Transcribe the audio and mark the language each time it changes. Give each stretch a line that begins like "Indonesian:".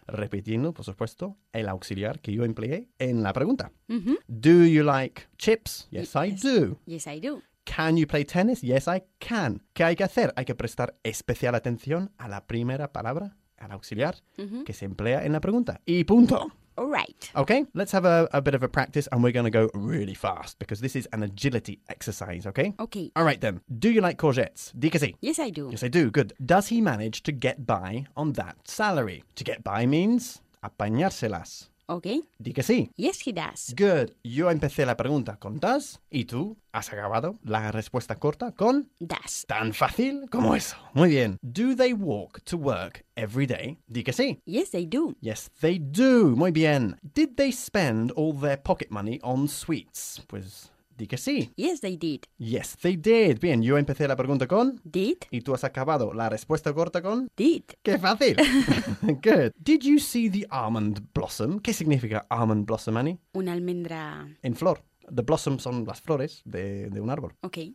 Spanish: Repitiendo, por supuesto, el auxiliar que yo empleé en la pregunta. Mm-hmm.
English: Do you like chips? Yes, I do. Yes, I do. Can you play tennis? Yes, I can.
Spanish: ¿Qué hay que hacer? Hay que prestar especial atención a la primera palabra. Al auxiliar, mm-hmm. que se emplea en la pregunta. Y punto.
English: All right. Okay, let's have a bit of a practice and we're going to go really fast because this is an agility exercise, okay? Okay. All right then. Do you like courgettes?
Spanish: Dí que sí.
English: Yes, I do. Yes, I do. Good. Does he manage to get by on that salary? To get by means apañárselas. Okay.
Spanish: Dí que sí.
English: Yes, he does. Good.
Spanish: Yo empecé la pregunta con does y tú has acabado la respuesta corta con
English: does.
Spanish: Tan fácil como eso. Muy bien.
English: Do they walk to work every day?
Spanish: Dí que sí.
English: Yes, they do. Yes, they do.
Spanish: Muy bien.
English: Did they spend all their pocket money on sweets?
Spanish: Pues dí que sí.
English: Yes, they did. Yes, they did.
Spanish: Bien, yo empecé la pregunta con
English: did.
Spanish: Y tú has acabado la respuesta corta con
English: did.
Spanish: ¡Qué fácil!
English: Good. Did you see the almond blossom?
Spanish: ¿Qué significa almond blossom, Annie? Una almendra. En flor.
English: The blossoms
Spanish: son las flores de un árbol.
English: Okay.